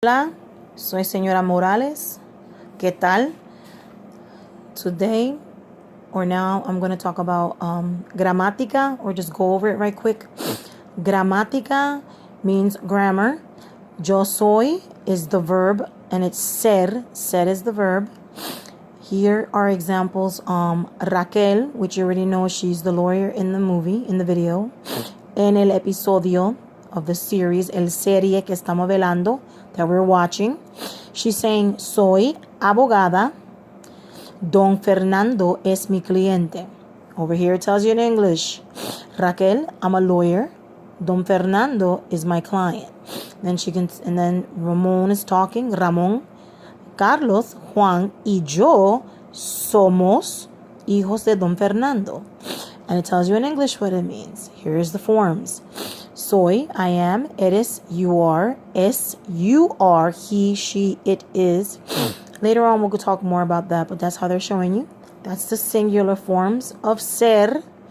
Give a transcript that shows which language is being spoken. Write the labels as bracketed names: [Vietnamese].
[Spanish] Hola, soy señora Morales. ¿Qué tal? [English] Today, or now, I'm going to talk about gramática, or just go over it right quick. Gramática means grammar. [Spanish] Yo soy [English] is the verb, and it's ser. Ser is the verb. Here are examples. Raquel, which you already know, she's the lawyer in the movie, in the video. [Spanish] En el episodio [English] of the series, [Spanish] el serie que estamos velando, [English] that we're watching, she's saying, [Spanish] soy abogada. Don Fernando es mi cliente. [English] Over here it tells you in English, Raquel, I'm a lawyer. Don Fernando is my client. And then Ramon is talking. [Spanish] Ramon, Carlos, Juan y yo somos hijos de Don Fernando. [English] And it tells you in English what it means. Here's the forms. Soy, I am, eres, you are, es, you are, he, she, it is. Later on, we'll talk more about that, but that's how they're showing you. That's the singular forms of ser.